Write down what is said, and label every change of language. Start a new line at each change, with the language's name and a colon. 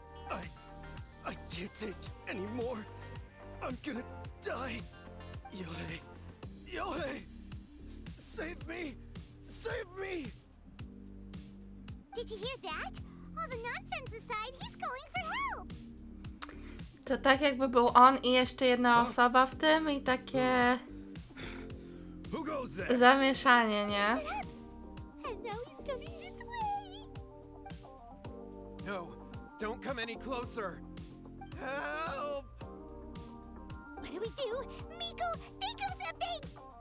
English: I can't take any more. I'm gonna die. Yohei, save me. Save me. Did you hear that? All the nonsense aside, he's going for help.
Polish: To tak jakby był on i jeszcze jedna osoba w tym i takie
English: Who goes there?
Polish: zamieszanie, nie?
English: And now he's coming this way. No, don't come any closer. Help! What do we do? Miko, think of something!